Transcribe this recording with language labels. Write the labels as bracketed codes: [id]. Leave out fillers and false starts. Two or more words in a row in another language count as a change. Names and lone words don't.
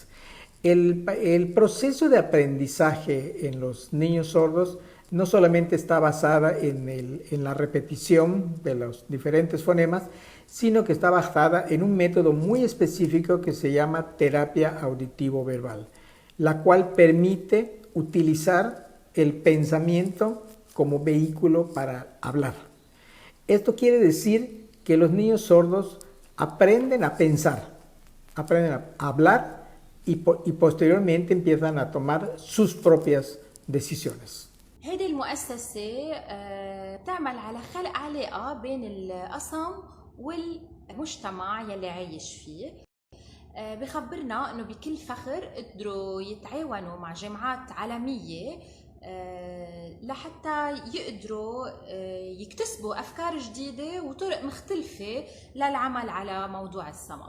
[es] El proceso de aprendizaje en los niños sordos no solamente está basada en la repetición de los diferentes fonemas, sino que está basada en un método muy específico que se llama terapia auditivo-verbal, la cual permite utilizar el pensamiento como vehículo para hablar. Esto quiere decir que los niños sordos aprenden a pensar, aprenden a hablar y posteriormente empiezan a tomar sus propias decisiones. [ar] هيدي المؤسسة بتعمل على خلق علاقة بين القسم والمجتمع يلي عايش فيه. بخبرنا انه بكل فخر قدروا يتعاونوا مع جامعات عالمية لحتى يقدروا يكتسبوا أفكار جديدة وطرق مختلفة للعمل على موضوع الصمم.